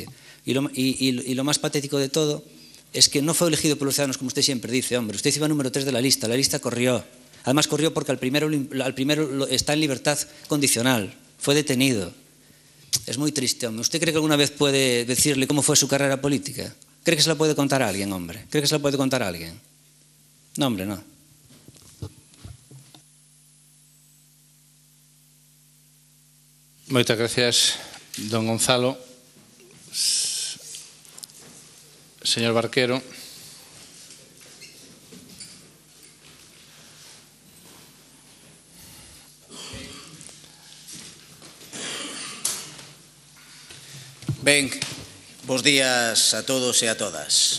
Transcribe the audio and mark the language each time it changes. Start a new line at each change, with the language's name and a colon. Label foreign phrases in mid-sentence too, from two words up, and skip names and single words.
Spanish: Y lo más patético de todo es que no fue elegido por los ciudadanos como usted siempre dice, hombre, usted iba número 3 de la lista corrió. Además corrió porque al primero está en libertad condicional, fue detenido. Es muy triste, hombre. ¿Usted cree que alguna vez puede decirle cómo fue su carrera política? ¿Cree que se la puede contar a alguien, hombre? ¿Cree que se la puede contar a alguien? No, hombre, no.
Galician: Moitas gracias, don Gonzalo. Señor Barquero. Ben, bos días a todos e a todas.